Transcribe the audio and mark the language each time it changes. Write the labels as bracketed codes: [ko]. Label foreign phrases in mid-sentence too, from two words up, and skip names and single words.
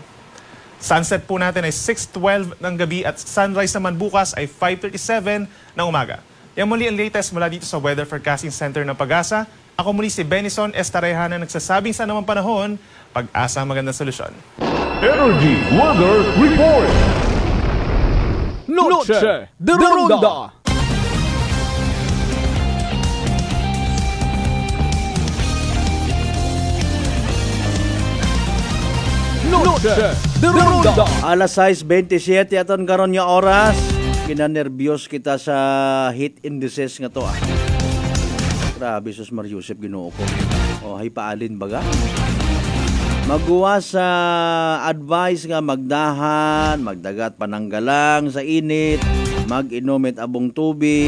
[tl] Sunset po natin ay 6:12 ng gabi at sunrise naman bukas ay 5:37 ng umaga. Yan muli ang latest mula dito sa Weather Forecasting Center ng Pag-asa. Ako muli si Benison Estareja na nagsasabing sa namang panahon, pag-asa ang magandang solusyon. [en] Energy Weather Report. [es] Noche de Ronda. Noche de Ronda. [hil] Alas 6:27 aton karon nga oras. Kinanerbyos kita sa [en] heat indices [hil] nga to. Grabe, sus Mariusep, Ginoo ko. Hay paalin baga. Magguwa sa advice nga magdahan, magdagat pananggalang sa init, mag-inomit abong tubig.